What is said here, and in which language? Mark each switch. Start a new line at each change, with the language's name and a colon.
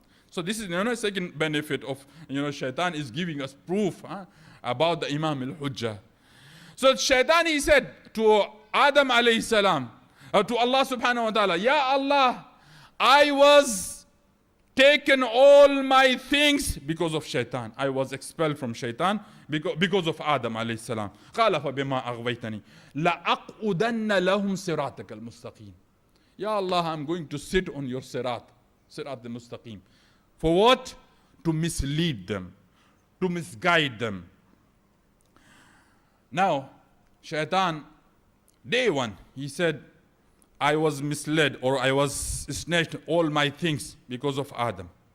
English: So this is a second benefit of, shaitan is giving us proof about the Imam al-Hujjah. So shaitan, he said to Adam alayhi salam, to Allah subhanahu wa ta'ala, Ya Allah, I was taken all my things because of shaitan. I was expelled from shaitan because of Adam alayhi salam.
Arabic: قال فبما أغويتني لأقعدن لهم صراطك المستقيم.
English: Ya Allah, I'm going to sit on your sirat al-mustaqim. For what? To mislead them, to misguide them. Now, shaitan, day one, he said, I was misled, or I was snatched all my things because of Adam.